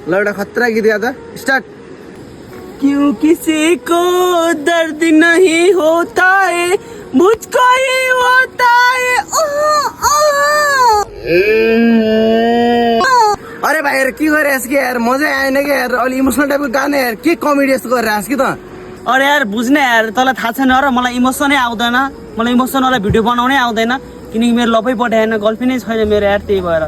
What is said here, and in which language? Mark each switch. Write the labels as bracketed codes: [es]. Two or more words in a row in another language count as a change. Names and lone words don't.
[ne] एउटा खतरा गीत गा त स्टार्ट [hi] क्यों किसी को दर्द नहीं होता है मुझको ही होता है [ne] अरे भाइ यार के गरिरहेछ कि यार मजै आएन कि यार अलि इमोसनल टाइपको गाना यार के कमेडी जस्तो गरिरहेछ कि त अरे यार बुझ्ने यार तँलाई थाहा छैन र मलाई इमोसनै आउँदैन मलाई इमोसनवाला भिडियो बनाउनै आउँदैन किनकि मेरो लभै पठाएन गर्लफ्रेन्डै छैन मेरो यार त्यही भएर